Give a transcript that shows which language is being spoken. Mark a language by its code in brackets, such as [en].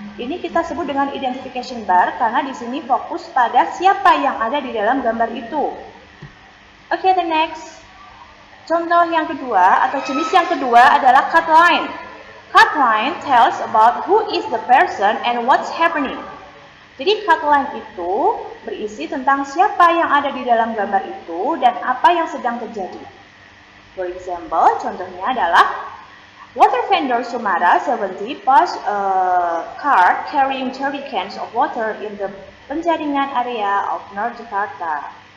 [id] Ini kita sebut dengan identification bar karena di sini fokus pada siapa yang ada di dalam gambar itu. [en] Okay, the next. [id] Contoh yang kedua atau jenis yang kedua adalah cut line. [en] Cut line tells about who is the person and what's happening. [id] Jadi cut line itu berisi tentang siapa yang ada di dalam gambar itu dan apa yang sedang terjadi. [en] For example, [id] contohnya adalah [en] water vendor Sumara 70 passed a cart carrying jerrycans of water in the Penjaringan area of North Jakarta.